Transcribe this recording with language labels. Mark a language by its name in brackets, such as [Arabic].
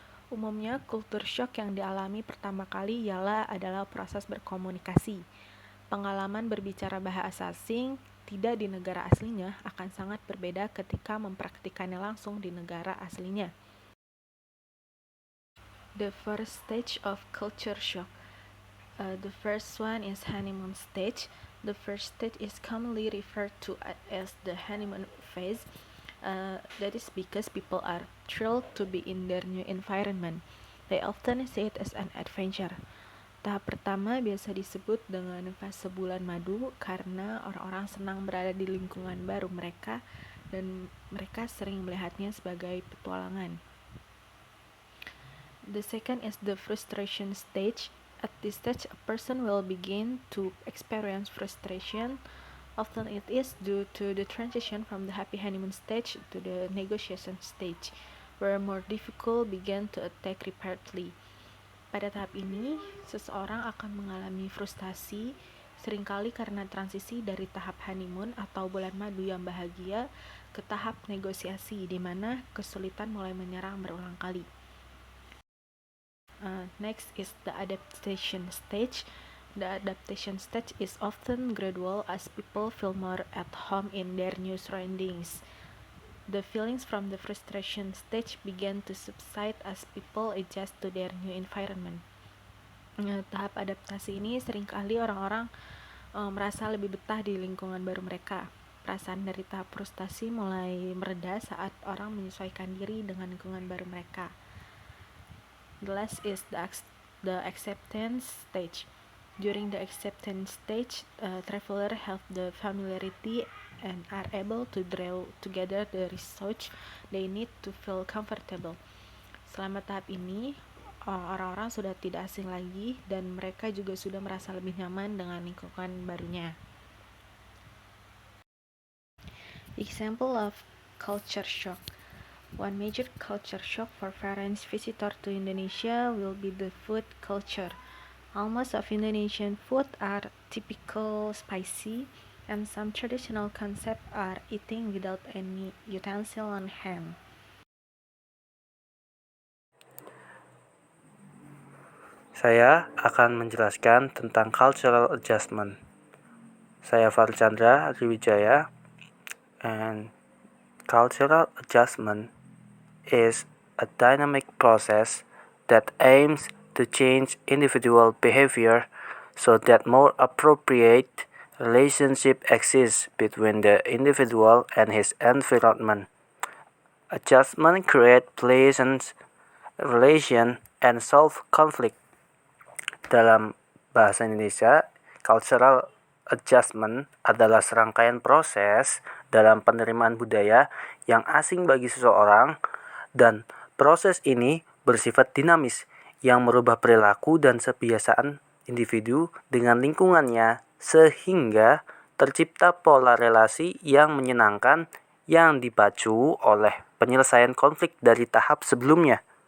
[Indonesian] Umumnya, culture shock yang dialami pertama kali adalah proses berkomunikasi. Pengalaman berbicara bahasa asing tidak di negara aslinya akan sangat berbeda ketika mempraktikannya langsung di negara aslinya. [English] The first stage of culture shock. The first one is honeymoon stage. The first stage is commonly referred to as the honeymoon phase. That is because people are thrilled to be in their new environment. They often see it as an adventure. [Indonesian] Tahap pertama biasa disebut dengan fase bulan madu karena orang-orang senang berada di lingkungan baru mereka dan mereka sering melihatnya sebagai petualangan. [English] The second is the frustration stage. At this stage, a person will begin to experience frustration. Often it is due to the transition from the happy honeymoon stage to the negotiation stage, where more difficult begin to attack repeatedly. [Indonesian] Pada tahap ini, seseorang akan mengalami frustasi, seringkali karena transisi dari tahap honeymoon atau bulan madu yang bahagia ke tahap negosiasi, di mana kesulitan mulai menyerang berulang kali. [English] Next is the adaptation stage. The adaptation stage is often gradual as people feel more at home in their new surroundings. The feelings from the frustration stage begin to subside as people adjust to their new environment. [Indonesian] Tahap adaptasi ini seringkali orang-orang merasa lebih betah di lingkungan baru mereka. Perasaan dari tahap frustasi mulai mereda saat orang menyesuaikan diri dengan lingkungan baru mereka. [English] The last is the acceptance stage. During the acceptance stage, travelers have the familiarity and are able to draw together the research they need to feel comfortable. Selama tahap ini, orang-orang sudah tidak asing lagi dan mereka juga sudah merasa lebih nyaman dengan lingkungan barunya. Example of culture shock. One major culture shock for foreign visitors to Indonesia will be the food culture. Almost of Indonesian food are typical spicy, and some traditional concepts are eating without any utensil on hand. [Indonesian] Saya akan menjelaskan tentang cultural adjustment. [English] Saya Farchandra Adriwijaya, and cultural adjustment is a dynamic process that aims to change individual behavior so that more appropriate relationship exists between the individual and his environment. Adjustment creates pleasant relation and solve conflict. [Indonesian] Dalam bahasa Indonesia, cultural adjustment adalah serangkaian proses dalam penerimaan budaya yang asing bagi seseorang, dan proses ini bersifat dinamis yang merubah perilaku dan kebiasaan individu dengan lingkungannya sehingga tercipta pola relasi yang menyenangkan yang dipacu oleh penyelesaian konflik dari tahap sebelumnya.